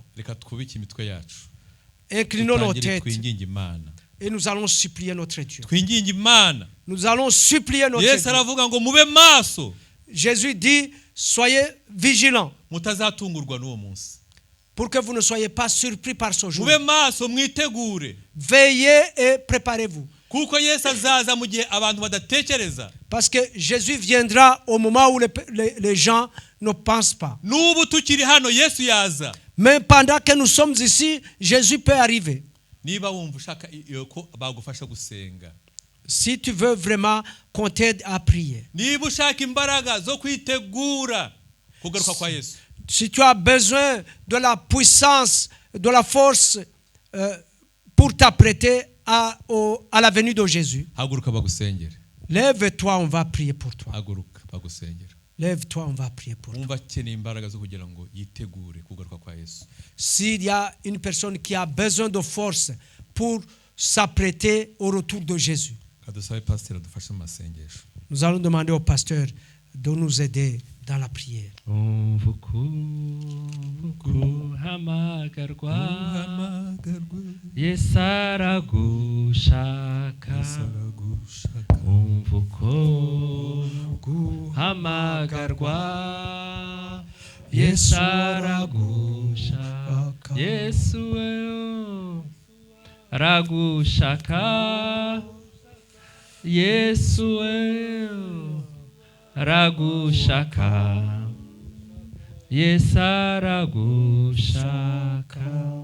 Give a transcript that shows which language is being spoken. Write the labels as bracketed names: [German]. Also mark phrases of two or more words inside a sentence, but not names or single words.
[Kinyarwanda] Reka twubike imitwe yacu. [French] Inclinons nos [Kinyarwanda] Tutangire [French] têtes [Kinyarwanda] twinginge Imana. [French] et nous allons supplier notre Dieu. [Kinyarwanda] Twinginge Imana. [French] Nous allons supplier notre [Kinyarwanda] Yesu [French] Dieu. [Kinyarwanda] aravuga ngo mube maso. [French] Jésus dit, soyez vigilants [Kinyarwanda] Mutazatungurwa n'uwo munsi. [French] pour que vous ne soyez pas surpris par ce jour. [Kinyarwanda] Mube maso mwitegure. [French] Veillez et préparez-vous. [Kinyarwanda] Kuko Yesu azaza mu gihe abantu badatekereza. [French] Parce que Jésus viendra au moment où les gens ne pensent pas. [Kinyarwanda] N'ubu tukiri hano Yesu yaza. [French] Mais pendant que nous sommes ici, Jésus peut arriver. [Kinyarwanda] Niba wumva ushaka ko bagufasha gusenga. [French] Si tu veux vraiment qu'on t'aide à prier. [Kinyarwanda] Niba ushaka imbaraga zo kwitegura kugaruka kwa Yesu. [French] Si tu as besoin de la puissance, de la force pour t'apprêter à la venue de Jésus, [Kinyarwanda] Haguruka bagusengere. [French] lève-toi, on va prier pour toi. [Kinyarwanda] Haguruka bagusengere. [French] Lève-toi, on va prier pour toi. [Kinyarwanda] Umva akeneye imbaraga zo kugira ngo yitegure kugaruka kwa Yesu. [French] S'il y a une personne qui a besoin de force pour s'apprêter au retour de Jésus, [Kinyarwanda] Kadusabe pasteur adufashe mu masengesho. [French] nous allons demander au pasteur de nous aider dans la prière. [Kinyarwanda] Yesu aragushaka umva uko hamagarwa Yesu aragushaka Yesu aragushaka Yesu aragushaka Yesu aragushaka.